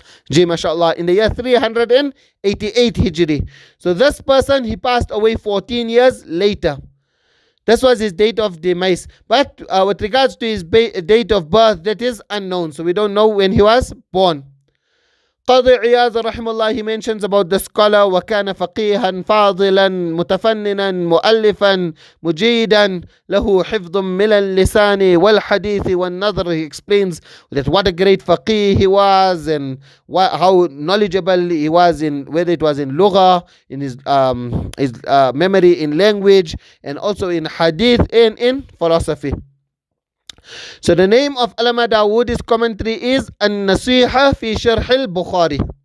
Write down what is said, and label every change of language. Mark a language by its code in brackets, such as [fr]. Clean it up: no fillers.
[en] Ji, mashallah, in the year 388 Hijri. So this person, he passed away 14 years later. This was his date of demise. But with regards to his date of birth, that is unknown. So we don't know when he was born. Qadi Ijāzah rahimahullah, he mentions about the scholar, [ar] وَكَانَ فَقِيهًا فَاضِلًا مُتَفَنِّنًا مُؤَلِّفًا مُجِيدًا لَهُ حِفْظٌ مِنَ اللِّسَانِ وَالْحَدِيثِ وَالنَّظْرِ. [en] He explains that what a great faqih he was and how knowledgeable he was in, whether it was in lugha, in his memory in language, and also in hadith and in philosophy. So the name of Allama Dawudi's commentary is an-Nasiha fi Sharh al-Bukhari.